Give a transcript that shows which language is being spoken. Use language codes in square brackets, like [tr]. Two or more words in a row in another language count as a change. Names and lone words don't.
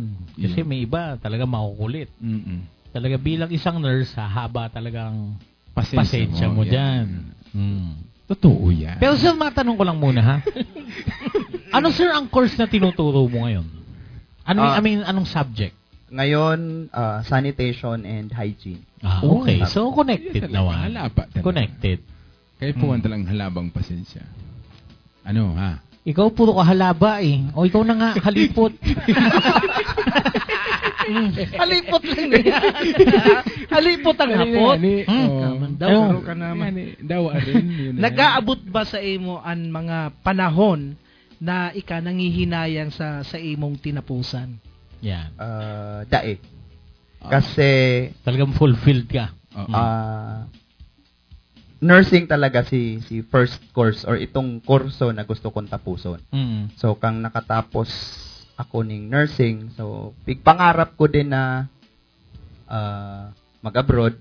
[tl] Kasi may iba talaga makukulit. Talaga bilang isang nurse, haba talagang pasensya mo dyan. Totoo yan. Pero sir, matanong ko lang muna ha. Ano sir ang course na tinuturo mo ngayon? Anong subject? Ngayon, [en] sanitation and hygiene. [tl] Okay. So, connected naman. [bik] Halaba talaga. [tl] Connected. [bik] Kaya puwan talang halabang pasensya. [tl] Ano, ha? [bik] Ikaw puro ka halaba eh. O ikaw na nga, halipot. Halipot lang yan. Halipot ang hapot. Daw ka naman. Daw rin. Nag-aabot ba sa imo ang mga panahon na nangihinayang sa imong tinapusan? [tl] Yan. [bik] Dae. Kasi [tl] Talagang fulfilled ka. [bik] nursing talaga si first course or itong kurso na gusto kong tapuson. So kang nakatapos ako ning nursing, so pangarap ko din na mag-abroad.